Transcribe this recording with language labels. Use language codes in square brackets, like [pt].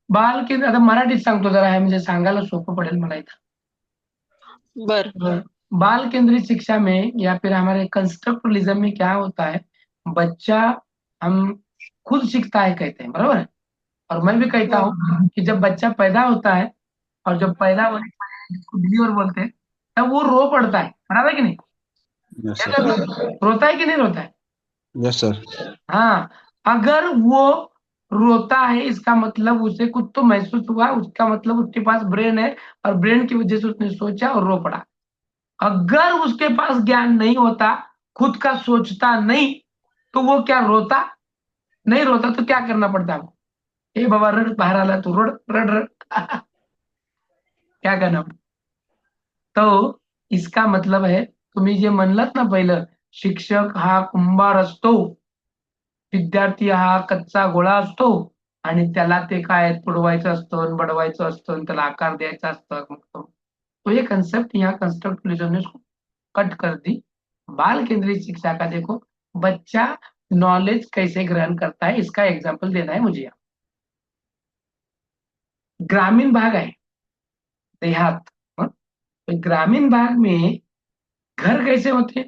[mr] बाल केंद्र आता मराठीत सांगतो जरा, हे म्हणजे सांगायला सोपं पडेल मला इथं. बर. [hi] बाल केंद्रित शिक्षा में या फिर हमारे कंस्ट्रक्टलिज्म में क्या होता है, बच्चा हम खुद सीखता है कहते हैं, बराबर है. और मैं भी कहता हूँ कि जब बच्चा पैदा होता है और जब पैदा होने के बाद जिसको डिलीवर बोलते हैं तब वो रो पड़ता है. बराबर है कि नहीं? [en] Yes sir. [hi] रोता है कि नहीं रोता है? [en] Yes sir. [hi] हाँ. अगर वो रोता है इसका मतलब उसे कुछ तो महसूस हुआ, उसका मतलब उसके पास ब्रेन है और ब्रेन की वजह से उसने सोचा और रो पड़ा. अगर उसके पास ज्ञान नहीं होता, खुद का सोचता नहीं, तो वो क्या रोता? नहीं रोता तो क्या करना पड़ता है? [mr] ए बाबा रड, बाहर आला तू रड रड रड. [hi] क्या करना पड़ता? तो इसका मतलब है [mr] तुम्ही जे म्हणलात ना पहिलं, शिक्षक हा कुंभार असतो, विद्यार्थी हा कच्चा गोळा असतो. आणि त्याला ते काय तुडवायचं असतं आणि बडवायचं असतं आणि त्याला आकार द्यायचा असतं. [hi] तो ये कंसेप्ट यहाँ कंस्ट्रक्टिविज्म ने उसको कट कर दी. बाल केंद्रित शिक्षा का देखो बच्चा नॉलेज कैसे ग्रहण करता है इसका एग्जाम्पल देना है मुझे. ग्रामीण भाग है, देहात, हाँ? तो ग्रामीण भाग में घर कैसे होते हैं?